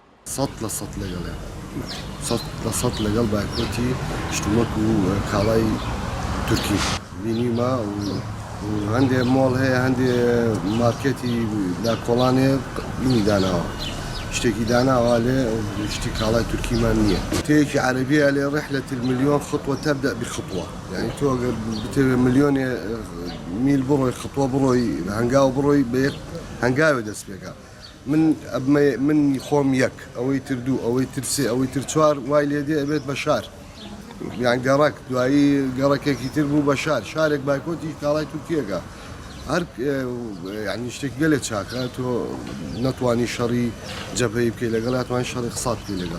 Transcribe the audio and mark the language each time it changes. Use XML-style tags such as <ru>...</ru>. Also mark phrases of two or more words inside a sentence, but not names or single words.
<ckb>سەد لەگەڵێ سەد لەگەڵ بایکۆتی شتومەک و کاڵای تورکی بینیمە و هەندێ مۆڵ هەیە هەندێ مارکێتی لا کۆڵانێ بینی داناوە شتێکی داناوە لێ شتی کاڵای تورکیمان نییە تەیەکی عەرەبیە لێ</ckb> <ar>رحلة المليون خطوة تبدأ بخطوة</ar> <ckb>يعني تۆ بتەوێ ملیۆنێ میل بڕۆی خطوە بڕۆی هەنگاو بڕۆی بە یەک هەنگاوێ دەست پێکا من خۆم یەک ئەوەی تر دوو ئەوەی تر سێ ئەوەی تر چوار وای لێ دێ ئەبێت بە شار یان گەڕک دوایی گەڕەکێکی تر بوو بە شارێک بایکۆتی کاڵای تورکیەکە هەر یعنی شتێک گەلێک چاکە تۆ نەتوانی شەڕی جەبهەی بکەی لەگەڵ ناتوانانی شەڕی قسات بکەی لەگەڵ</ckb>